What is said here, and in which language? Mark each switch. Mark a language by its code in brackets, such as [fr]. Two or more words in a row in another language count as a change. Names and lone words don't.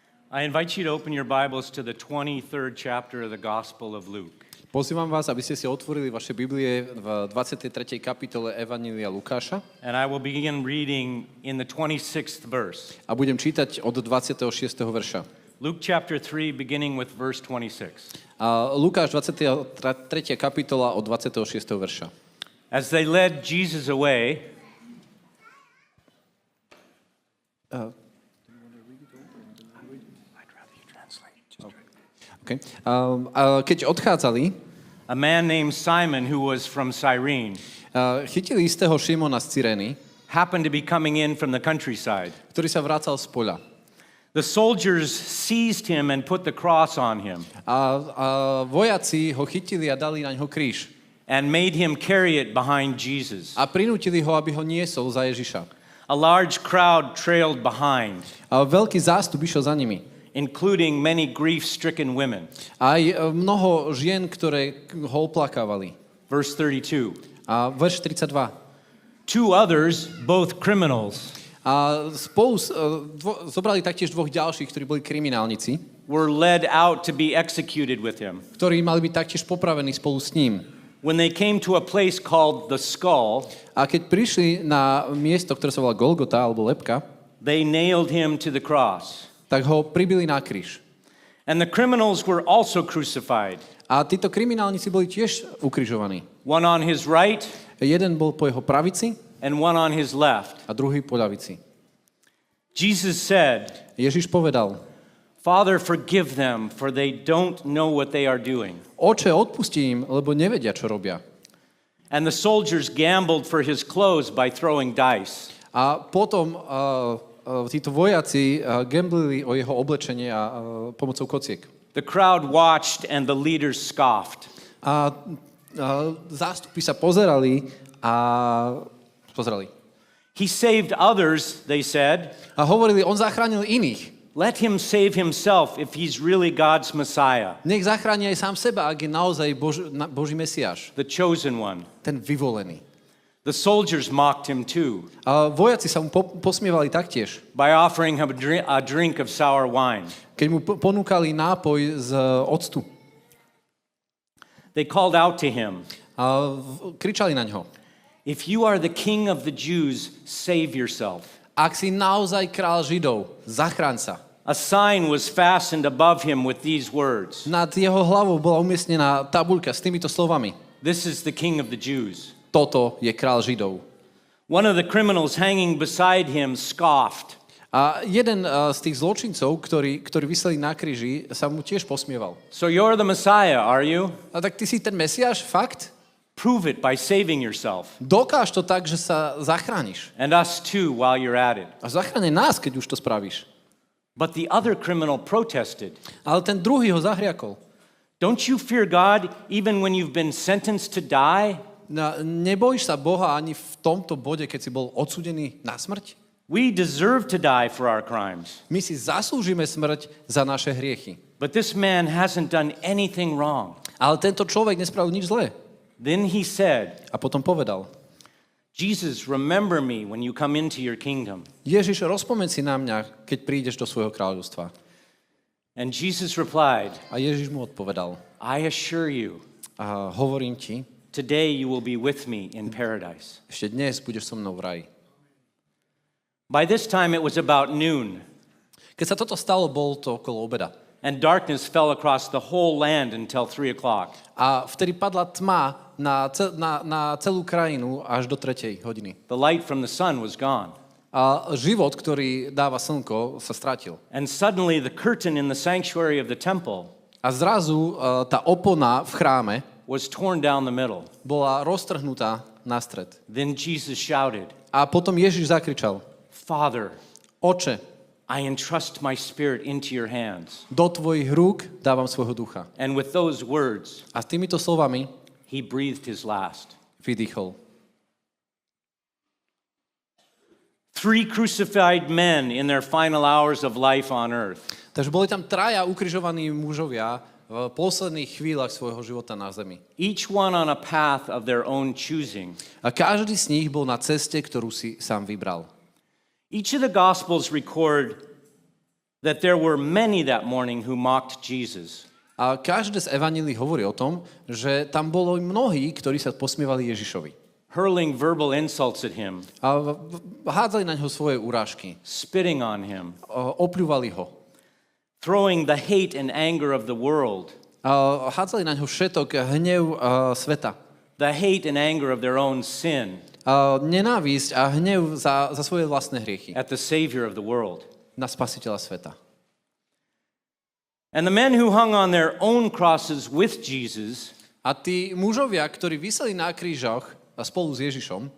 [en] I invite you to open your Bibles to the 23rd chapter of the Gospel of Luke. [sk] Pozývam vás, aby ste si otvorili vaše Biblie v 23. kapitole Evanjelia Lukáša. [en] And I will begin reading in the 26th verse. [sk] A budem čítať od 26. verša. [en] Luke chapter 3, beginning with verse 26. [sk] Lukáš 23. kapitola od 26. verša. [en] As they led Jesus away, Okay. [sk] Keď odchádzali, [en] a man named Simon, who was from Cyrene, [sk] chytili istého Šimona z Cyrény, [en] happened to be coming in from the countryside. [sk] ktorý sa vracal z poľa. [en] The soldiers seized him and put the cross on him [sk] A vojaci ho chytili a dali na ňo kríž. [en] and made him carry it behind Jesus. [sk] A prinútili ho, aby ho niesol za Ježiša. [en] A large crowd trailed behind, [sk] A veľký zástup išiel za nimi. [en] including many grief-stricken women. [sk] Aj mnoho žien, ktoré ho oplakávali. [en] Verse 32. [sk] A verš 32. [en] Two others, both criminals, [sk] A spolu zobrali taktiež dvoch ďalších, ktorí boli kriminálnici, [en] were led out to be executed with him. [sk] ktorí mali byť taktiež popravení spolu s ním. [en] When they came to a place called the Skull, [sk] A keď prišli na miesto, ktoré sa volá Golgota alebo Lebka, [en] they nailed him to the cross. [sk] tak ho pribili na kríž. [en] And the criminals were also crucified, [sk] A títo kriminálnici boli tiež ukrižovaní. [en] one on his right [sk] Jeden bol po jeho pravici [en] and one on his left. [sk] a druhý po ľavici. [en] Jesus said, [sk] Ježiš povedal: [en] Father, forgive them, for they don't know what they are doing. [sk] Oče, odpusti im, lebo nevedia, čo robia. [en] And the soldiers gambled for his clothes by throwing dice. [sk] A potom títo vojaci gamblili o jeho oblečenie a pomocou kociek. [en] The crowd watched and the leaders scoffed. [sk] A zástupy sa pozerali. [en] He saved others, they said. [sk] A hovorili, on zachránil iných. [en] Let him save himself if he's really God's Messiah, [sk] Nech zachráni aj sám seba, ak je naozaj Boží Mesiáš, [en] the chosen one. [sk] ten vyvolený. [en] The soldiers mocked him too [sk] A vojaci sa mu posmievali taktiež, [en] by offering him a drink of sour wine. [sk] keď mu ponúkali nápoj z octu. [en] They called out to him, [sk] A kričali na ňo: [en] If you are the king of the Jews, save yourself. [sk] Ak si naozaj král Židov, zachráň sa. [en] A sign was fastened above him with these words, [sk] Nad jeho hlavou bola umiestnená tabuľka s týmito slovami: [en] This is the king of the Jews. [sk] Toto je král Židov. [en] One of the criminals hanging beside him scoffed. [sk] A jeden z tých zločincov, ktorí viseli na kríži, sa mu tiež posmieval. [en] So you're the Messiah, are you? [sk] A tak ty si ten Mesiáš, fakt? [en] Prove it by saving yourself. [sk] Dokáž to tak, že sa zachrániš. [en] And us too while you're at it. [sk] A zachráň nás, keď už to spravíš. [en] But the other criminal protested. [sk] Ale ten druhý ho zahriakol. [en] Don't you fear God even when you've been sentenced to die? [sk] Nebojíš sa Boha ani v tomto bode, keď si bol odsúdený na smrť? [en] We deserve to die for our crimes. [sk] My si zaslúžime smrť za naše hriechy. [en] But this man hasn't done anything wrong. [sk] Ale tento človek nespravil nič zlé. [en] Then he said, [sk] A potom povedal: [en] Jesus, remember me when you come into your kingdom. [sk] Ježiš, rozpomeň si na mňa, keď prídeš do svojho kráľovstva. [en] And Jesus replied, [sk] A Ježiš mu odpovedal: [en] I assure you, [sk] A hovorím ti, [en] today you will be with me in paradise. [sk] ešte dnes budeš so mnou v raji. [en] By this time it was about noon, [sk] Keď sa toto stalo, bol to okolo obeda. [en] and darkness fell across the whole land until 3 o'clock. [sk] A vtedy padla tma na celú krajinu až do 3. hodiny. [en] The light from the sun was gone. [sk] A život, ktorý dáva slnko, sa stratil. [en] And suddenly the curtain in the sanctuary of the temple [sk] A zrazu tá opona v chráme [en] was torn down the middle. [sk] bola roztrhnutá na stred. [en] Then Jesus shouted, [sk] A potom Ježiš zakričal: [en] Father, [sk] Oče, [en] I entrust my spirit into your hands. [sk] do tvojich rúk dávam svojho ducha. [en] And with those words, [sk] A s týmito slovami [en] he breathed his last. [sk] vydýchol. [en] 3 crucified men in their final hours of life on earth. [sk] Takže boli tam 3 ukrižovaní mužovia v posledných chvíľach svojho života na zemi. [en] Each one on a path of their own choosing. [sk] A každý z nich bol na ceste, ktorú si sám vybral. [en] Each of the Gospels record that there were many that morning who mocked Jesus. [sk] A každé z evanílií hovorí o tom, že tam bolo mnohí, ktorí sa posmievali Ježišovi. [en] Hurling verbal insults at him, [sk] A hádzali na ňo svoje urážky. [en] spitting on him, [sk] Opľúvali ho. [en] throwing the hate and anger of the world, [sk] Hádzali na ňo všetok hnev sveta. [en] the hate and anger of their own sin [sk] Nenávisť a hnev za svoje vlastné hriechy [en] at the Savior of the world. [sk] na spasiteľa sveta. [en] And the men who hung on their own crosses with Jesus, [sk] A tí mužovia, ktorí viseli na krížoch spolu s Ježišom,